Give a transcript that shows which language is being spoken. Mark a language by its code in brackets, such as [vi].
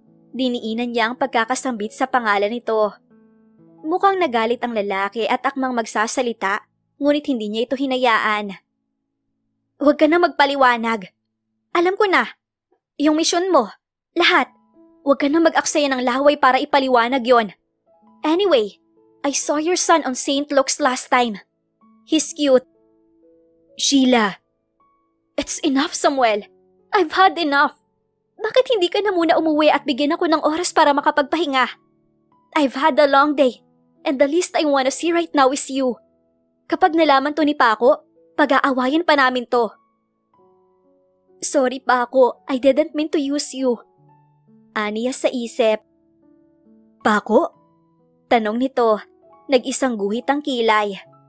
[tl] Diniinan niya ang pagkakasambit sa pangalan nito. Mukhang nagalit ang lalaki at akmang magsasalita, ngunit hindi niya ito hinayaan. Huwag ka na magpaliwanag. Alam ko na. Yung misyon mo, lahat. Huwag ka na mag-aksaya ng laway para ipaliwanag yon. [en] Anyway, I saw your son on St. Luke's last time. He's cute. Sheila. It's enough, Samuel. I've had enough. [tl] Bakit hindi ka na muna umuwi at bigyan ako ng oras para makapagpahinga? [en] I've had a long day, and the least I wanna see right now is you. [tl] Kapag nalaman to ni Paco, pag-aawayan pa namin to. [en] Sorry Paco, I didn't mean to use you. [tl] Aniya sa isip. Paco? Tanong nito, nag-isang guhit ang kilay.